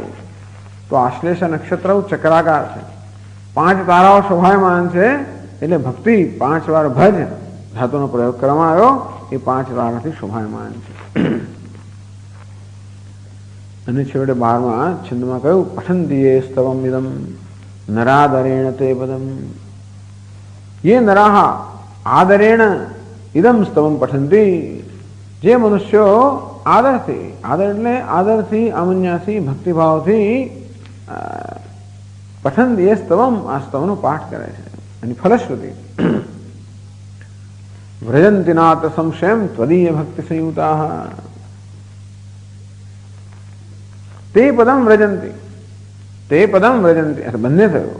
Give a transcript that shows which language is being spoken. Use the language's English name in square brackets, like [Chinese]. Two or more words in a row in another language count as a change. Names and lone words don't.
[Gujarati] તો આશ્લેષ નક્ષત્ર ચક્રાકાર છે. 5 તારાઓ શોભાયમાન છે. એટલે ભક્તિ 5 વાર ભજ ધાતુનો પ્રયોગ કરવામાં આવ્યો, એ 5 તારાથી શોભાયમાન છે. અને છેવટે 12મા છંદમાં કહ્યું [Sanskrit] पठंतीए स्तवम इदम नरादरेण ते पदम, ये नराहा आदरेण इदम स्तवम पठंती, [Gujarati] જે મનુષ્યો આદરથી, આદર એટલે આદરથી, આમન્યાથી, ભક્તિભાવથી [Sanskrit] पठंत ए स्तवम, [Gujarati] આ સ્તવનો પાઠ કરે છે. એની ફલશ્રુતિ [Sanskrit] व्रजंति नात्र संशयम त्वदीय भक्ति संयुता, ते पदम व्रजंति, ते पदम व्रजंति, [Gujarati] બંને થયું.